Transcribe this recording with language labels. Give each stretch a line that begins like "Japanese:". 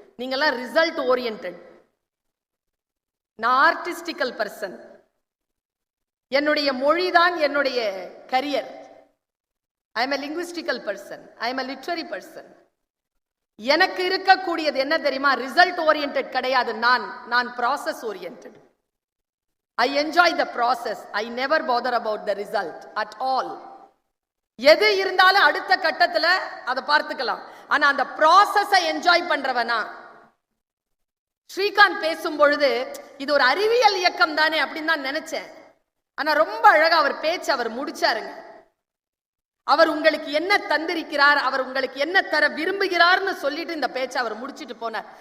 Tamil: நீங்கெல்லாம் result oriented. நான் ஆர்டிஸ்டிக்கல் person. என்னுடைய மொழிதான் என்னுடைய career.
English: I am a linguistical person. I am a literary person.
Tamil: எனக்கு இருக்கக்கூடியது என்ன தெரியுமா? ரிசல்ட் ஓரியன்டட் கிடையாது.
English: நான் process oriented. I enjoy the process. I never bother about the result at all.
Tamil: எது இருந்தாலும் அடுத்த கட்டத்துல அதை பார்த்துக்கலாம். ஆனா அந்த ப்ராசஸை என்ஜாய் பண்றவனா. ஸ்ரீகாந்த் பேசும் பொழுது இது ஒரு அறிவியல் இயக்கம் தானே அப்படின்னு தான் நினைச்சேன். ஆனா ரொம்ப அழகா அவர் பேச்சு அவர் முடிச்சாருங்க. அவர் உங்களுக்கு என்ன தந்திருக்கிறார், அவர் உங்களுக்கு என்ன தர விரும்புகிறார்னு சொல்லிட்டு இந்த பேச்சை அவர் முடிச்சிட்டு போனார்.